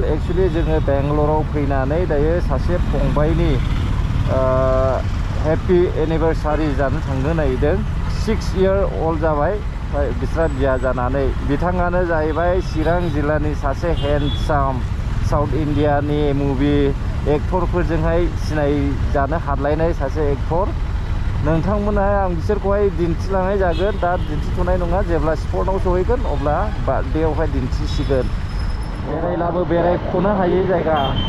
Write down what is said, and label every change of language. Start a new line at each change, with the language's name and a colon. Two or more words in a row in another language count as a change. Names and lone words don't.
Bodo: Actually जोङो बेंगलराव फैनानै दायो सासे फंबायनि
English: happy anniversary
Bodo: जानो थांनो नागिरदों
English: 6 year old
Bodo: जाबाय बिस्रा बिया जानानै बिथाङानो जाहैबाय चिरां जिल्लानि सासे हेन्डसाम साउथ इन्डियानि मुभि एक्टरफोरजोंहाय सिनायजानो हादलायनाय सासे एक्टर नोंथांमोनहा आं बिसोरखौहाय दिन्थिलांनाय जागोन दा दिन्थिथ'नाय नङा जेब्ला स्पटआव सहैगोन अब्ला बार्थडेआवहाय दिन्थिसिगोन बेरायलाबो बेरायख'नो हायै जायगा